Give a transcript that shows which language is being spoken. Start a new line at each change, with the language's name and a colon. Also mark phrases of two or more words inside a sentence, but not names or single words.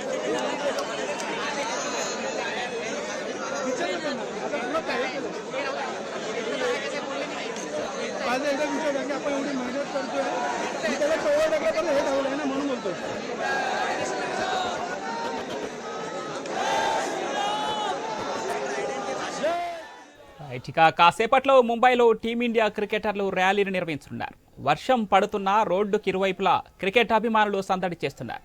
Marathi: आता पुढं काय आज एकदा विषय आहे की आपण एवढी मेहनत करतोय की त्याला कवर टाकलं पण हे धावलं आहे ना म्हणून बोलतो.
Telugu: ఇక కాసేపట్లో ముంబైలో టీమిండియా క్రికెటర్లు ర్యాలీని నిర్వహించనున్నారు. వర్షం పడుతున్నా రోడ్డుకి ఇరువైపులా క్రికెట్ అభిమానులు సందడి చేస్తున్నారు.